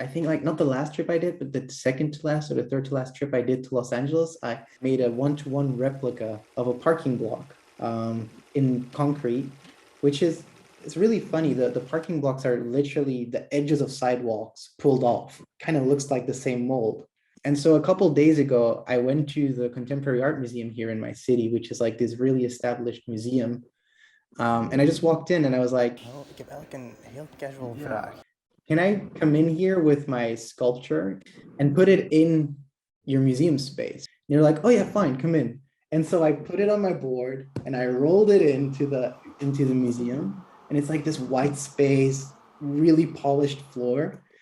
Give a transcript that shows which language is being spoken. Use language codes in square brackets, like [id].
[en] I think like not the last trip I did, but the second to last or the third to last trip I did to Los Angeles, I made a one-to-one replica of a parking block in concrete, which is it's really funny. The parking blocks are literally the edges of sidewalks pulled off. Kind of looks like the same mold. And so a couple of days ago, I went to the Contemporary Art Museum here in my city, which is like this really established museum. And I just walked in and I was like, oh, [nl] ik heb eigenlijk een heel casual vraag. [en] Can I come in here with my sculpture and put it in your museum space? And you're like, oh yeah, fine, come in. And so I put it on my board and I rolled it into the museum. And it's like this white space, really polished floor.